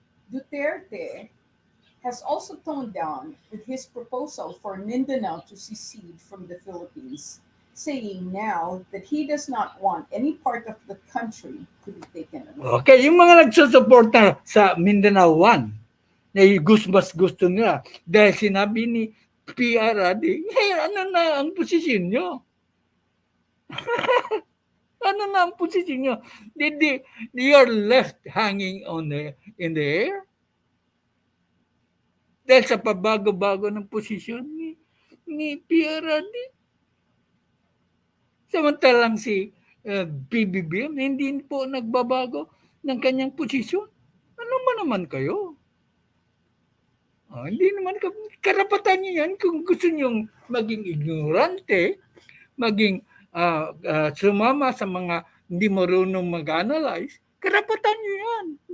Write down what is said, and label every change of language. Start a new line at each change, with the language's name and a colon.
English: Duterte has also toned down with his proposal for Mindanao to secede from the Philippines, saying now that he does not want any part of the country to be taken away.
Filipino: Okay, yung mga nagsusuporta sa Mindanao 1, na gusto nila dahil sinabi ni PRD, ano na ang posisyon nyo? Ano na ang posisyon nyo?
English: You're left hanging in the air?
Filipino: Dahil sa pabago-bago ng posisyon ni PRD. Samantalang si PBBM, hindi po nagbabago ng kanyang posisyon. Ano ba naman kayo? Hindi naman karapatan niyo yan kung gusto niyong maging ignorante, maging sumama sa mga hindi marunong mag-analyze, karapatan niyo yan.